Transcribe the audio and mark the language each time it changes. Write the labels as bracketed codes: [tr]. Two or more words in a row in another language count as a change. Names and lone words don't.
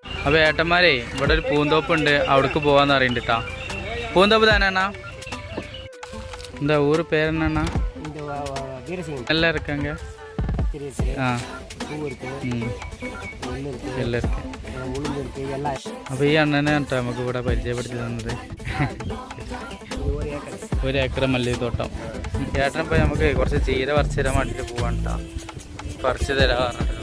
[ml] അപ്പോൾ ഏട്ടന്മാരെ ഇവിടെ ഒരു പൂന്തോപ്പുണ്ട്, അവിടേക്ക് പോകാമെന്ന് അറിയണ്ട കേട്ടോ. [ta] பூந்தோப்பு தானா இந்த ஊர் பேர் என்னண்ணா? நல்லா இருக்காங்க. ஆ எல்லாம் இருக்கு. [ml] അപ്പോൾ ഈ അണ്ണനെ കേട്ടോ നമുക്ക് ഇവിടെ പരിചയപ്പെടുത്തി തന്നത്. 1 ഏക്കർ മല്ലിത്തോട്ടം. ചേട്ടനിപ്പോൾ നമുക്ക് കുറച്ച് ചീര പറിച്ചു തരാൻ വേണ്ടിയിട്ട് പോവാൻ കേട്ടോ. പറിച്ചു തരാൻ പറഞ്ഞിട്ടുണ്ട്.